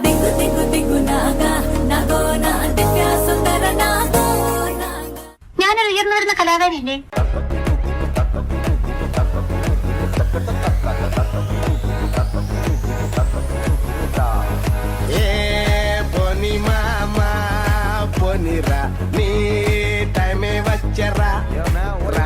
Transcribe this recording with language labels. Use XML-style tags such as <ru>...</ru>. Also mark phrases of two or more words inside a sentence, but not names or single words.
<te>దిగు దిగు నాగా నాగో నా దివ్య సుందర నాగో నాగా.</te> <ml>ഞാനൊരു ഉയർന്നു വരുന്ന കലാകാരിയല്ലേ?</ml> <te>ఏ పోని మామా పోనిరా నీ టైమే వచ్చరా రా.</te>